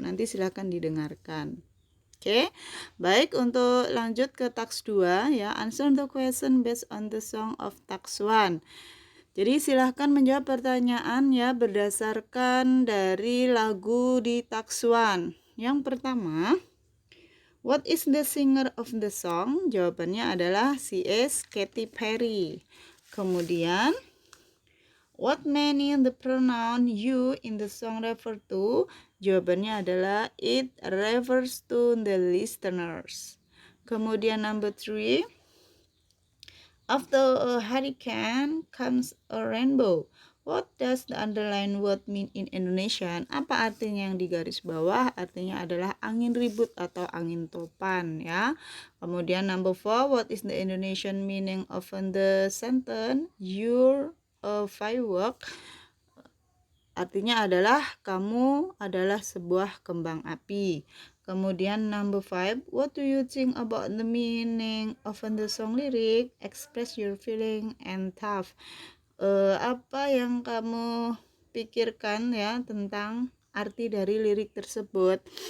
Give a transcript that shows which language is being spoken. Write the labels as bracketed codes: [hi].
[id] Nanti silahkan didengarkan. Oke, baik, untuk lanjut ke task 2 ya. [en] Answer the question based on the song of task 1. [id] Jadi silahkan menjawab pertanyaan ya berdasarkan dari lagu di task 1. Yang pertama, [en] what is the singer of the song? [id] Jawabannya adalah [en] she is Katy Perry. Kemudian, what meaning the pronoun you in the song refer to? [id] Jawabannya adalah [en] it refers to the listeners. Kemudian number 3, after a hurricane comes a rainbow. What does the underlined word mean in Indonesian? [id] Apa artinya yang di garis bawah? Artinya adalah angin ribut atau angin topan ya. [en] Kemudian number 4, what is the Indonesian meaning of the sentence you're a firework? [id] Artinya adalah kamu adalah sebuah kembang api. [en] Kemudian number 5, what do you think about the meaning of the song lyric? Express your feeling and thought. [id] Apa yang kamu pikirkan ya tentang arti dari lirik tersebut?